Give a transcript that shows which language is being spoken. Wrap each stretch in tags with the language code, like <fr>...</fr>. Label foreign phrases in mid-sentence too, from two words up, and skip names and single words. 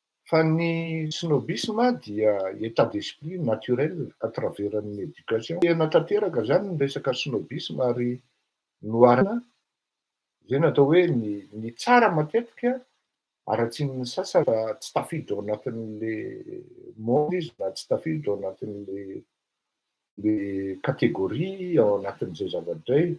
<mg>Fa ny snobisme dia</mg> <fr>état d'esprit naturel à travers</fr> <mg>ny éducation. Tena tanteraka zany ny resaka snobisme ary noarina zay natao hoe ny tsara matetika araky ny sasany fa tsy tafiditra ao anatin'</mg> <fr>le monde</fr> <mg>izy na tsy tafiditra ao anatin'</mg> <fr>le catégorie</fr> <mg>ao anatin'izay zavatra.</mg>